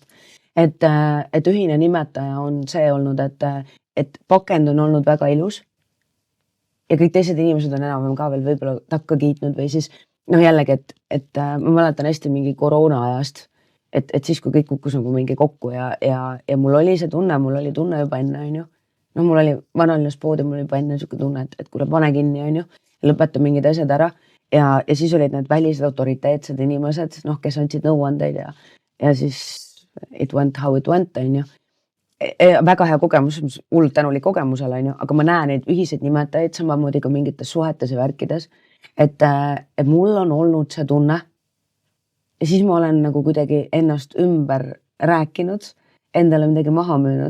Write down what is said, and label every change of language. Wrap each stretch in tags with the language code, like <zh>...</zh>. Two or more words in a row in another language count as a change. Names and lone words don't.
<et>Et ühine nimetaja on see olnud, et pakend on olnud väga ilus ja kõik teised inimesed on enam ka veel võib-olla takka kiitnud või siis noh jällegi, et ma mäletan hästi mingi koroona ajast, et siis kui kõik kukkus nagu mingi kokku ja mul oli see tunne, mul oli tunne juba enne, on ju. No mul oli vanalinnas poodi, mul oli juba enne siuke tunne, et kuule pane kinni, on ju, lõpeta mingid asjad ära ja siis olid need välised autoriteetsed inimesed, noh, kes andsid nõuandeid ja siis</et> <en>it went how it went,</en> <et>on ju. Väga hea kogemus, hullult tänulik kogemusele, on ju, aga ma näen neid ühiseid nimetajaid samamoodi ka mingites suhetes ja värkides, et mul on olnud see tunne ja siis ma olen nagu kuidagi ennast ümber rääkinud, endale midagi maha müünud.</et>